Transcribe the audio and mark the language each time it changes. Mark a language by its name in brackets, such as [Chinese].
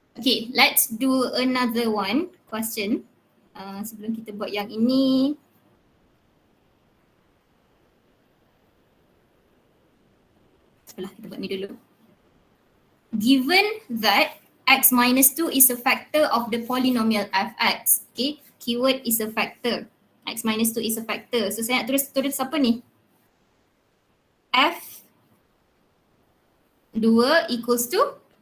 [English] Okay, let's do another one question. [Malay] Sebelum kita buat yang ini. Sebelah kita buat ni dulu. [English] Given that x minus 2 is a factor of the polynomial fx. Okay, keyword is a factor. X minus 2 is a factor. So [Malay] saya nak tulis apa ni? [English] F 2 equals to